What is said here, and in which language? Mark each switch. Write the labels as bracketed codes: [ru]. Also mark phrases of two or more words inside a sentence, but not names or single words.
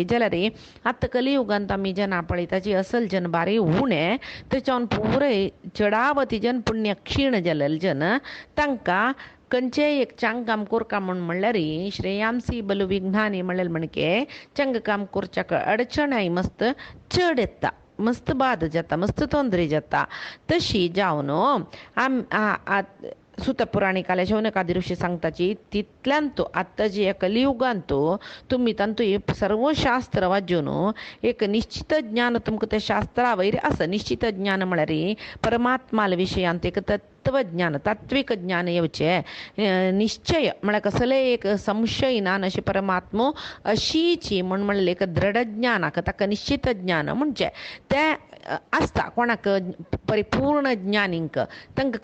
[kok] जाल्यार आतां कलियुगांत आमी जना पळयताची असल जन बारी उणे तेच्यावन पुरे चडावती जन पुण्य क्षीण जाल्ले जन तांकां खंयचेय एक चांग काम करता म्हणल्यार [sa] श्रेयांसी बलू विघ्नानी [kok] म्हणलें म्हणके चंग काम करच्याक अडचणाय मस्त चड येता मस्त बाद जाता मस्त तोंदरी जाता। तशी जावन सुतपुराणिकाला शौनकादी ऋषी सांगताची तितल्यांतो आत्ताची या कलियुगांतो तुम्ही तांतू हे सर्व शास्त्र वाजून एक निश्चित ज्ञान तुमक त्या शास्त्रा वैर असं निश्चित ज्ञान म्हळ्यार परमात्माला विशयांत एक तत्वज्ञान तात्विक ज्ञान येवचे निश्चय म्हळ्यार कसले एक संशय ना अशी परमात्मो अशीची म्हण म्हणले एक दृढ ज्ञानाक ताका निश्चित ज्ञान म्हणजे ते आसता कोणाक परिपूर्ण ज्ञानींक तांकां